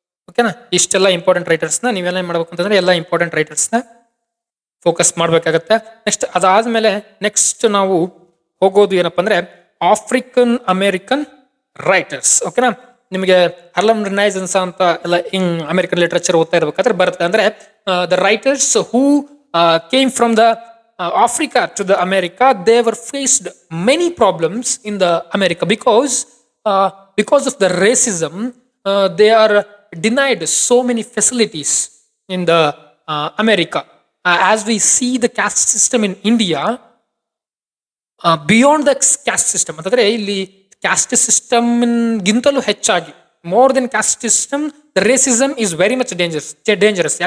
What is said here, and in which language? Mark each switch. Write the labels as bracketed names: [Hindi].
[Kannada] ಓಕೆನಾ, ಇಷ್ಟೆಲ್ಲ ಇಂಪಾರ್ಟೆಂಟ್ ರೈಟರ್ಸ್ನ ನೀವೆಲ್ಲ ಏನ್ ಮಾಡ್ಬೇಕು ಅಂತಂದ್ರೆ ಎಲ್ಲ ಇಂಪಾರ್ಟೆಂಟ್ ರೈಟರ್ಸ್ನ ಫೋಕಸ್ ಮಾಡಬೇಕಾಗತ್ತೆ. ನೆಕ್ಸ್ಟ್ ಅದಾದ್ಮೇಲೆ ನೆಕ್ಸ್ಟ್ ನಾವು ಹೋಗೋದು ಏನಪ್ಪಾ ಅಂದ್ರೆ ಆಫ್ರಿಕನ್ ಅಮೇರಿಕನ್ ರೈಟರ್ಸ್. ಓಕೆನಾ, ನಿಮಗೆ ಹರ್ಲಮ್ ರಿನೈಸನ್ಸ್ ಅಂತ ಎಲ್ಲ ಅಮೆರಿಕನ್ ಲಿಟರೇಚರ್ ಓದ್ತಾ ಇರ್ಬೇಕಾದ್ರೆ ಬರುತ್ತೆ. [English] ಅಂದ್ರೆ the writers who came from the Africa to the America, they were faced many problems in the America because of the racism. They are denied so many facilities in the America. As we see the caste system in India, beyond the caste system [Kannada] ಅಂತಂದ್ರೆ ಇಲ್ಲಿ caste system ಗಿಂತಲೂ ಹೆಚ್ಚಾಗಿ [English] More than caste system the racism is very much dangerous.